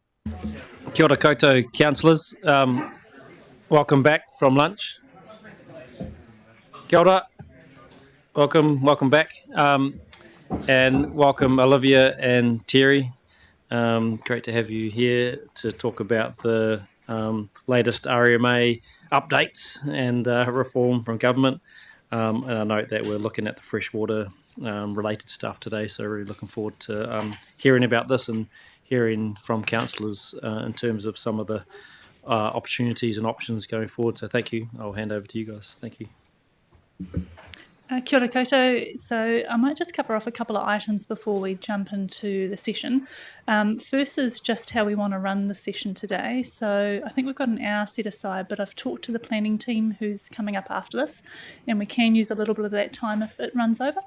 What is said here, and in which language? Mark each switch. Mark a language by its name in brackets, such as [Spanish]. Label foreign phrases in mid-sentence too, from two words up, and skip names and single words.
[Māori] Kia ora koutou, [English] councillors. Welcome back from lunch. [Māori] Kia ora. [English] Welcome back. And welcome Olivia and Terry. Great to have you here to talk about the latest RMA updates and reform from government. And I note that we're looking at the freshwater related stuff today, so really looking forward to hearing about this and hearing from councillors in terms of some of the opportunities and options going forward. So thank you. I'll hand over to you guys. Thank you. [Māori] Kia ora koutou. [English] So I might just cover off a couple of items before we jump into the session. First is just how we want to run the session today. So I think we've got an hour set aside, but I've talked to the planning team who's coming up after this, and we can use a little bit of that time if it runs over.